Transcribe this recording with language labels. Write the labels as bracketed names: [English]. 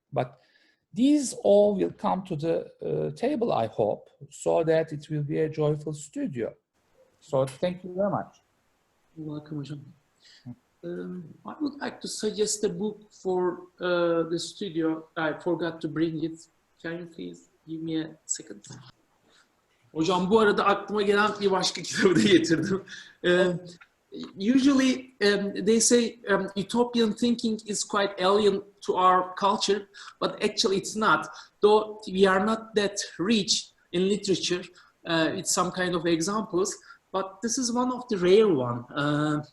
[English] But these all will come to the table, I hope, so that it will be a joyful studio. So thank you very much. You're welcome, Hocam. I would like to suggest a book for the studio. I forgot to bring it. Can you please give me a second? [Turkish] Hocam, bu arada aklıma gelen bir başka kitabı da getirdim. [English] Usually they say utopian thinking is quite alien to our culture, but actually it's not. Though we are not that rich in literature, it's some kind of examples, but this is one of the rare one.